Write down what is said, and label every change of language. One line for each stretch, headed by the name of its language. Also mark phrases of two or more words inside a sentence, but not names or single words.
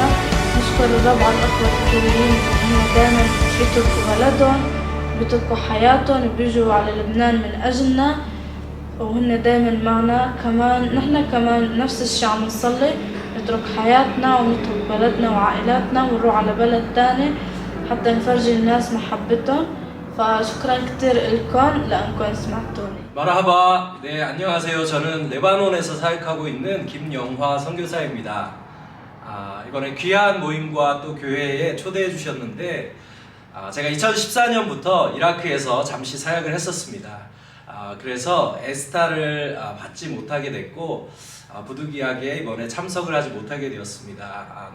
Arabic: نشكر الرب على الأخوة الكوريين اللي هم دائما بيتركوا بلدهم بيتركوا حياتهم وبيجوا على لبنان من أجلنا وهن دائما معنا. كمان نحن كمان نفس الشيء عم نصلي نترك حياتنا ونترك بلدنا وعائلاتنا ونروح على بلد تاني حتى نفرجي الناس محبتهم. فشكرا كتير لكم لأنكم سمعتوني.
Korean: 마라하바. 네, 안녕하세요. 저는 레바논에서 사역하고 있는 김영화 선교사입니다. 이번에 귀한 모임과 또 교회에 초대해 주셨는데 제가 2014년부터 이라크에서 잠시 사역을 했었습니다. 그래서 에스타를 받지 못하게 됐고 부득이하게 이번에 참석을 하지 못하게 되었습니다.